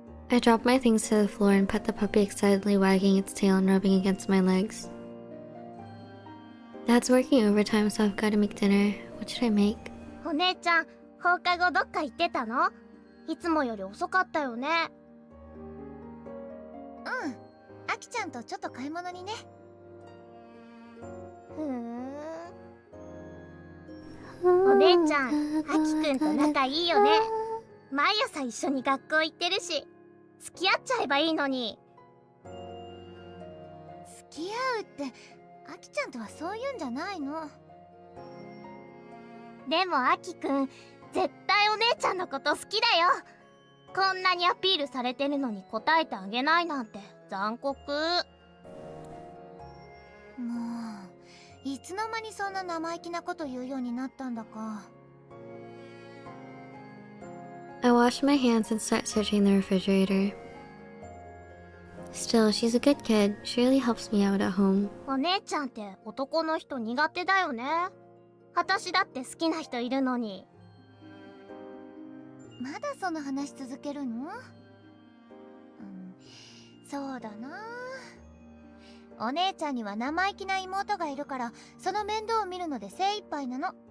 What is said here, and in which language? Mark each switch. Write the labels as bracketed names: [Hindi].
[English] I drop my things to the floor and pet the puppy, excitedly wagging its tail and rubbing against my legs. Dad's working overtime, so I've got to make dinner. What should I make? [Japanese] お姉ちゃん、放課後どっか行ってたの？いつもより遅かったよね。うん。あきちゃんとちょっと買い物にね。ふーん。お姉ちゃん、あきくんと仲いいよね。毎朝一緒に学校行ってるし、付き合っちゃえばいいのに。付き合うって、あきちゃんとはそういうんじゃないの。でもあきくん、絶対お姉ちゃんのこと好きだよ。こんなにアピールされてるのに答えてあげないなんて残酷。もう、いつの間にそんな生意気なこと言うようになったんだか。 [English] I wash my hands and start searching the refrigerator. Still, she's a good kid. She really helps me out at home. [Japanese] お姉ちゃんって男の人苦手だよね。私だって好きな人いるのに。まだその話続けるの？そうだな。お姉ちゃんには生意気な妹がいるから、その面倒を見るので精一杯なの。